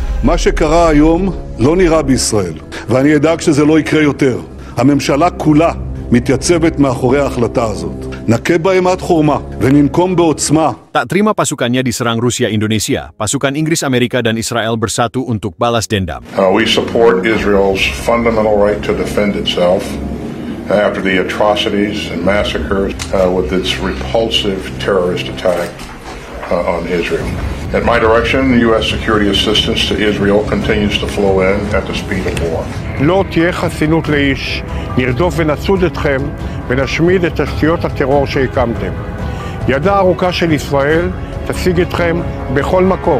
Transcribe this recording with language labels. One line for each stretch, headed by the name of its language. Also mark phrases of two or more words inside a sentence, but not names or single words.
Hebrew: מה שקרה היום לא נראה בישראל, ואני אדאג שזה לא יקרה יותר. הממשלה כולה מתייצבת מאחורי ההחלטה הזאת. נכה בהם עד חורמה וננקום בעוצמה.
Indonesian: Tak terima pasukannya diserang Rusia Indonesia, pasukan Inggris, Amerika, dan Israel bersatu untuk balas dendam.
English: We support Israel's fundamental right to defend itself after the atrocities and massacres with its repulsive terrorist attack on Israel. At my direction, U.S. security assistance to Israel continues to flow in at the speed of war.
Hebrew: לא תהיה חסינות לאיש, נרדוף ונצוד אתכם ונשמיד את תשתיות הטרור שהקמתם. ידה ארוכה של ישראל תשיג אתכם בכל מקום.